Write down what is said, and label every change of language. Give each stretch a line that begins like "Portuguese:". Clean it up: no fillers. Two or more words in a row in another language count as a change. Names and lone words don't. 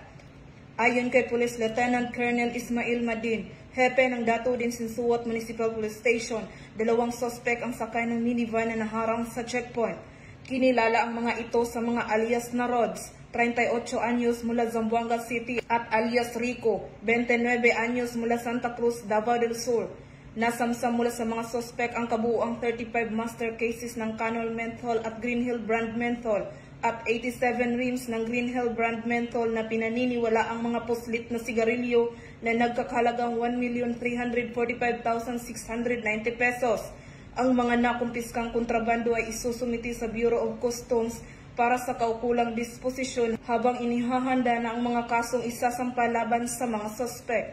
Filipino: Ayon kay Police Lieutenant Colonel Ismail Madin, hepe ng Dato Udin Sinsuat Municipal Police Station, 2 sospek ang sakay ng minivan na naharang sa checkpoint. Kinilala ang mga ito sa mga alias na Rods, 38 anyos mula Zamboanga City at alias Rico, 29 anyos mula Santa Cruz, Davao del Sur. Nasamsam mula sa mga sospek ang kabuuang 35
English: master cases
Filipino: ng Canol Menthol at Green Hill brand menthol at 87 rims ng Green Hill brand menthol na pinaniniwala ang mga puslit na sigarilyo na nagkakahalagang 1,345,690 pesos. Ang mga nakumpiskang kontrabando ay isusumiti sa Bureau of Customs para sa kaukulang disposisyon habang inihahanda na ang mga kasong isasampa laban sa mga suspect.